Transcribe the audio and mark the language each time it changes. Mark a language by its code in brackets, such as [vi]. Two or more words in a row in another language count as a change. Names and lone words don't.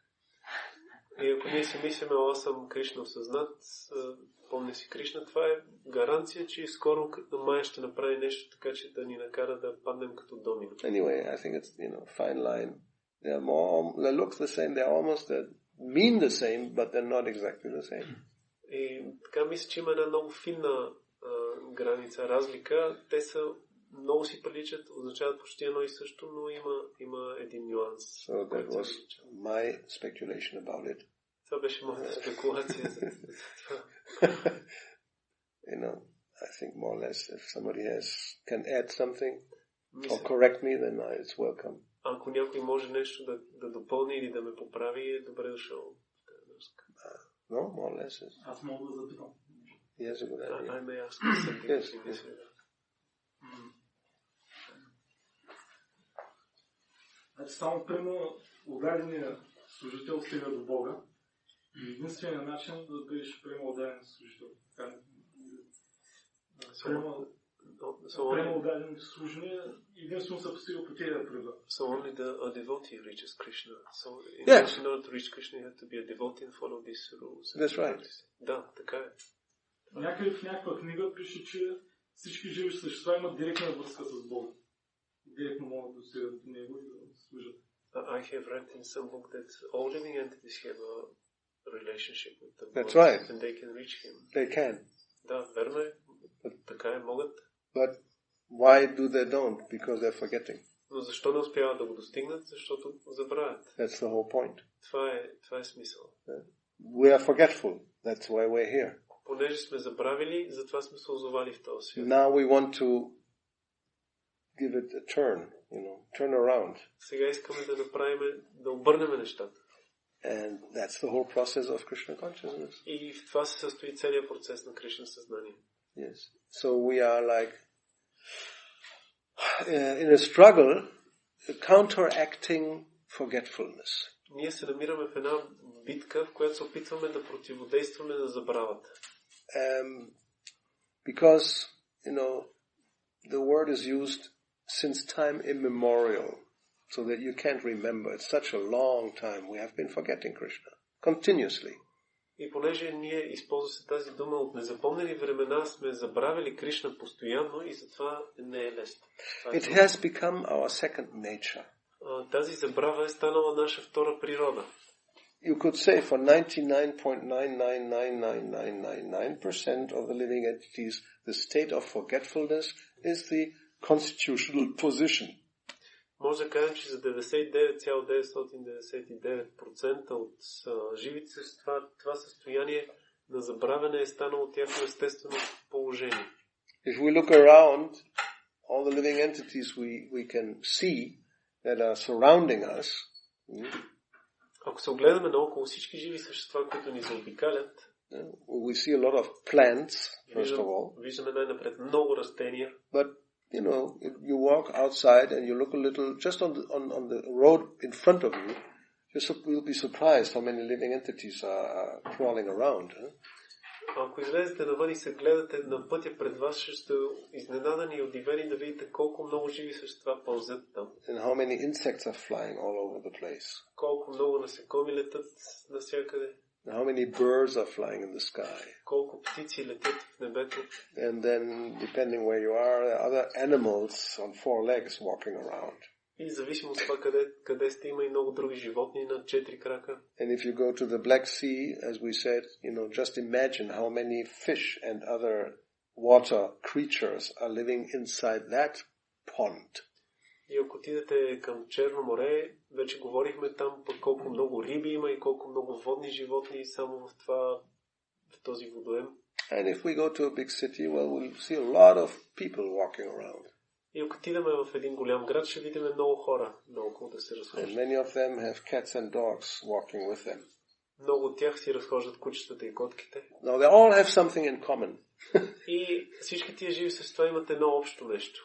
[bg] И ако ние си мислиме, аз съм Кришна осъзнат, помня си Кришна, това е гаранция, че скоро Майя ще направи нещо така, че да ни накара да паднем като домино. [en] Anyway, I think it's, fine line. They look the same, they almost mean the same, but they're not exactly the same. [bg] И така мисля, че има една много финна граница, разлика. Те са много си приличат, означават почти едно и също, но има един нюанс. [en] So that was my speculation about it. [bg] Това беше моята спекулация за това. [en] I think more or less if somebody can add something or correct me, then it's welcome. [bg] Ако някой може нещо да допълни или да ме поправи, е добре дошъл. [en] No, more or less. [bg] Аз мога да запитам. [en] Yes, a good idea. I may ask something. Yes. [bg] Значи само примерно отдадения служител стига до Бога и единственият начин да бъдеш примерно отдаден служител. Примерно отдаден служение единствено се постига по тия прива. [en] So only a devotee reaches Krishna. So in order to reach Krishna you have to be a devotee and follow these rules. That's right. [bg] Да, така е. Някъде в някаква книга пише, че всички живи същества имат директна връзка с Бога. Директно могат да стигат до Него и да служат. [en] I have read in some book that all living entities have a relationship with the Lord. That's right. And they can reach Him. They can. [bg] Да, верно е. Така е, могат. [en] But why do they don't? Because they're forgetting. [bg] Но защо не успяват да го достигнат? Защото забравят. [en] That's the whole point. [bg] Това е смисъл. [en] We are forgetful. That's why we're here. [bg] Понеже сме забравили, затова сме се озовали в този свят. [en] Now we want to give it a turn, turn around. [bg] Сега искаме да обърнем нещата. [en] And that's the whole process of Krishna consciousness. [bg] И в това се състои целият процес на Кришна съзнание. [en] Yes. So we are like in a struggle counteracting forgetfulness. [bg] Ние се намираме в една битка, в която се опитваме да противодействаме на забравата. [en] Because, the word is used since time immemorial, so that you can't remember. It's such a long time we have been forgetting Krishna, continuously. [bg] И понеже ние използва се тази дума от незапомнени времена, сме забравили Кришна постоянно и затова не е лесно. [en] It has become our second nature. [bg] Тази забрава е станала наша втора природа. [en] You could say for 99.999999% of the living entities, the state of forgetfulness is the constitutional position. [bg] Може да кажем, че за 99,999% от живите същества това състояние на забравяне е станало тяхно естествено положение. [en] If we look around all the living entities we can see that are surrounding us, [bg] ако се огледаме наоколо всички живи същества, които ни заобикалят, [en] we see a lot of plants, first of all. [bg] Виждаме най-напред много растения. [en] But you walk outside and you look a little, just on the road in front of you, you'll be surprised how many living entities are crawling around. [bg] Ако излезете навън и се гледате на пътя пред вас, ще сте изненадани и удивени да видите колко много живи същества пълзят там. [en] And how many insects are flying all over the place. [bg] Колко много насекоми летат навсякъде. [en] How many birds are flying in the sky. [bg] Колко птици летят в небето. [en] And then, depending where you are, there are other animals on four legs walking around. [bg] И зависимо от това къде сте, има и много други животни на 4 крака. [en] And if you go to the Black Sea, as we said, just imagine how many fish and other water creatures are living inside that pond. [bg] И ако отидете към Черно море, вече говорихме там пък колко много риби има и колко много водни животни само в този водоем. [en] And if we go to a big city, well, we'll see a lot of people walking around. [bg] И ако отидем в един голям град, ще видим много хора наоколо да се разхождат. [en] And many of them have cats and dogs walking with them. [bg] Много от тях си разхождат кучетата и котките. [en] Now they all have something in common. [bg] И всички тия живи същества имат едно общо нещо.